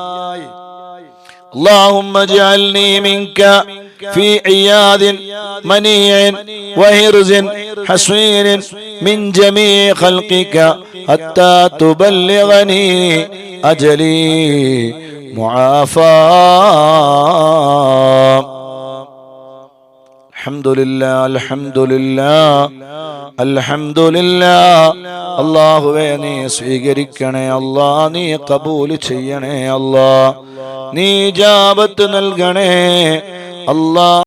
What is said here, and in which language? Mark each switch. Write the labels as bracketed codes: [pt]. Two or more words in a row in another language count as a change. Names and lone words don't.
[ar] اللهم اجعلني منك في عياذ منيع وهرز حصين من جميع خلقك حتى تبلغني أجلي معافاة. الحمد لله الحمد لله الحمد لله. [ml] അല്ലാഹുവേ നീ സ്വീകരിക്കണേ അല്ലാ, നീ കബൂൽ ചെയ്യണേ അല്ലാ, നീ ഇജാബത്ത് നൽകണേ അല്ലാ.